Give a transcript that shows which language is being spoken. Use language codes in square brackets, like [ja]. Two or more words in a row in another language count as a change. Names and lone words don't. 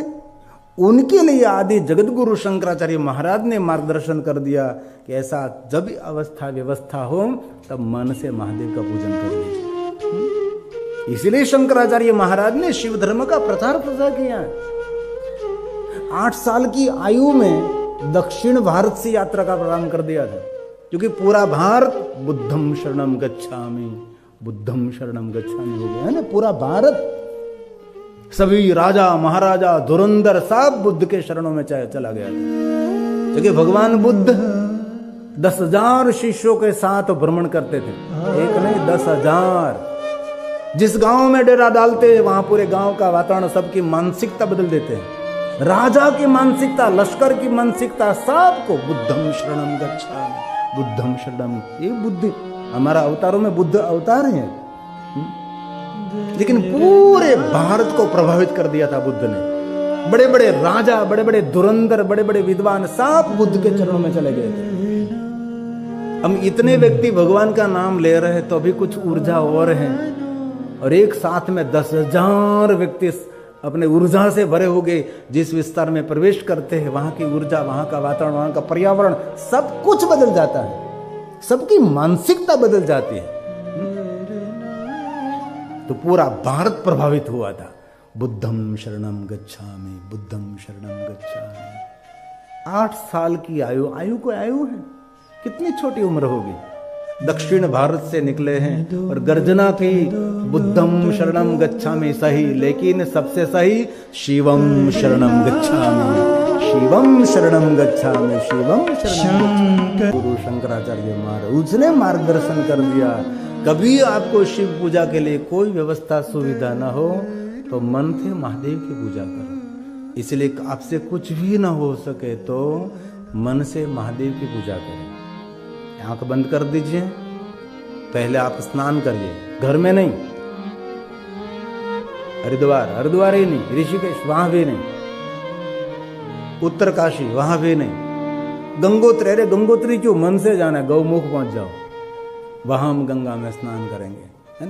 [hi] उनके लिए आदि जगत गुरु शंकराचार्य महाराज ने मार्गदर्शन कर दिया कि ऐसा जब भी अवस्था व्यवस्था हो तब मन से महादेव का पूजन कर लीजिए। इसलिए शंकराचार्य महाराज ने शिव धर्म का प्रचार प्रसार किया। 8 साल की आयु में दक्षिण भारत से यात्रा का प्रारंभ कर दिया था, क्योंकि पूरा भारत [pi] बुद्धम शरणम गच्छामि, बुद्धम शरणम गच्छामि [hi] हो गया है ना। पूरा भारत, सभी राजा महाराजा धुरंधर सब बुद्ध के शरणों में चला गया था, क्योंकि भगवान बुद्ध 10,000 शिष्यों के साथ भ्रमण करते थे। एक नहीं 10,000। जिस गांव में डेरा डालते वहां पूरे गांव का वातावरण, सबकी मानसिकता बदल देते हैं। राजा की मानसिकता, लश्कर की मानसिकता, सबको [pi] बुद्धम शरणम गच्छामि, बुद्धम शरणम। [hi] ये बुद्धि हमारा अवतारों में बुद्ध अवतार है, लेकिन पूरे भारत को प्रभावित कर दिया था बुद्ध ने। बड़े बड़े राजा, बड़े बड़े धुरंधर, बड़े बड़े विद्वान सब बुद्ध के चरणों में चले गए थे। हम इतने व्यक्ति भगवान का नाम ले रहे हैं तो अभी कुछ ऊर्जा और है, और एक साथ में 10,000 व्यक्ति अपने ऊर्जा से भरे हो गए। जिस विस्तार में प्रवेश करते हैं वहां की ऊर्जा, वहां का वातावरण, वहां का पर्यावरण, सब कुछ बदल जाता है, सबकी मानसिकता बदल जाती है। तो पूरा भारत प्रभावित हुआ था। [pi] बुद्धम शरणम गच्छामि, बुद्धम शरणम गच्छामि। [hi] 8 साल की आयु, आयु को आयु है, कितनी छोटी उम्र होगी। दक्षिण भारत से निकले हैं और गर्जना थी [pi] बुद्धम शरणम गच्छामि [hi] सही, लेकिन सबसे सही [pi] शिवम शरणम गच्छामि, शिवम शरणम गच्छामि, शिवम शरणम। [hi] गुरु शंकराचार्य महाराज उसने मार्गदर्शन कर दिया। कभी आपको शिव पूजा के लिए कोई व्यवस्था सुविधा न हो तो मन से महादेव की पूजा करो। इसलिए आपसे कुछ भी ना हो सके तो मन से महादेव की पूजा करें। आंख बंद कर दीजिए, पहले आप स्नान करिए, घर में नहीं, हरिद्वार ही नहीं, ऋषिकेश वहां भी नहीं, उत्तरकाशी वहां भी नहीं, गंगोत्री, अरे गंगोत्री क्यों, मन से जाना, गौमुख पहुंच जाओ, वहां हम गंगा में स्नान करेंगे, है ना।